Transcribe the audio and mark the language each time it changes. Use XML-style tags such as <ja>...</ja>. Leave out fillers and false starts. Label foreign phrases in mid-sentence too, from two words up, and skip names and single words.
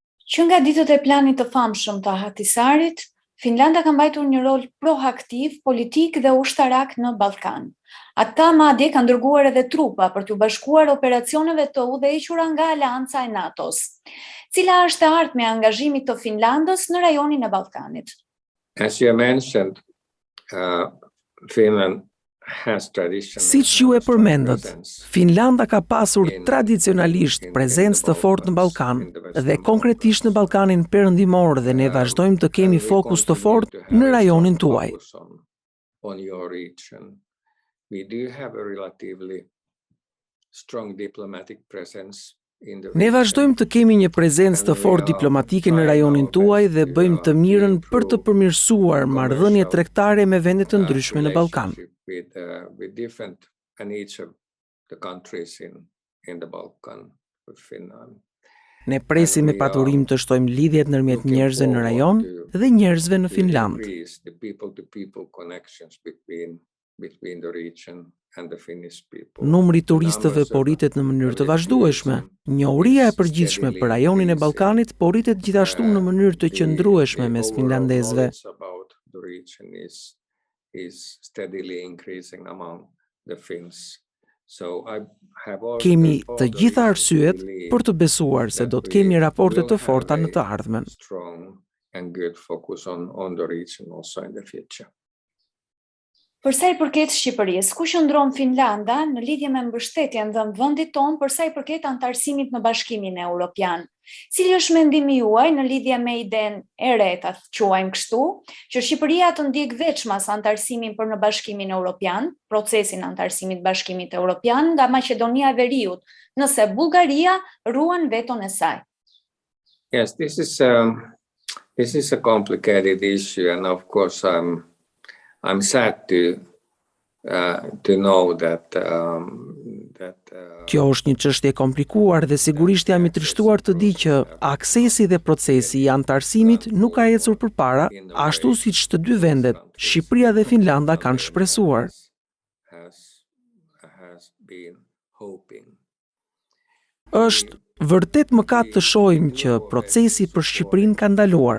<sq>Që nga ditët e planit të famshëm të Ahtisarit, Finlanda ka mbajtur një rol proaktiv, politik dhe ushtarak në Ballkan. Ata madje kanë dërguar edhe trupa për t'u bashkuar operacioneve të udhëhequra nga Aleanca e NATO-s. Cila është e ardhmja e angazhimit të Finlandës në rajonin e Ballkanit?</sq> <en>As you mentioned, Finland has traditional.</en> <sq>Siç ju e përmendët, Finlanda ka pasur tradicionalisht prezencë të fortë në Ballkan dhe konkretisht në Ballkanin perëndimor dhe ne vazhdojmë të kemi fokus të fortë në rajonin tuaj.</sq> <en>On your region, we do have a relatively strong diplomatic presence.</en> <sq>Ne vazhdojmë të kemi një prezencë të fortë diplomatike në rajonin tuaj dhe bëjmë të mirën për të përmirësuar marrëdhëniet tregtare me vende të ndryshme në Ballkan.</sq> <en>With different and each of the countries in the Balkan with Finland.</en> <sq>Ne presim me paturim të shtojmë lidhjet ndërmjet njerëzve në rajon dhe njerëzve në Finland.</sq> <en>The people-to-people connections between the region and the Finnish people.</en> <sq>Numri turistëve po rritet në mënyrë të vazhdueshme. Njohuria e përgjithshme për rajonin e Ballkanit po rritet gjithashtu në mënyrë të qëndrueshme mes finlandezëve.</sq> <en>Is steadily increasing among the Finns.</en> <sq>Kemi të gjitha arsyet për të besuar se do të kemi raporte të forta në të ardhmen.</sq> <en>Strong and good focus on the region also in the future.</en> <sq>Për sa i përket Shqipërisë, ku qëndron Finlanda në lidhje me mbështetjen dhënë vendit tonë për sa i përket anëtarësimit në Bashkimin Evropian? Cili është mendimi juaj në lidhje me idenë e re, ta quajmë kështu, që Shqipëria të ndjek veçmas anëtarësimin për në Bashkimin Evropian, procesin anëtarësimit Bashkimit Evropian nga Maqedonia e Veriut, nëse Bullgaria ruan veton e saj?</sq> <en>Yes, this is a complicated issue, and of course I'm sad to know that</en> <sq>Kjo është një çështje e komplikuar dhe sigurisht jam i trishtuar të di që aksesi dhe procesi i anëtarësimit nuk ka ecur përpara, ashtu siç të dy vendet, Shqipëria dhe Finlanda, kanë shpresuar. Është vërtet mëkat të shohim që procesi për Shqipërinë ka ndaluar.</sq>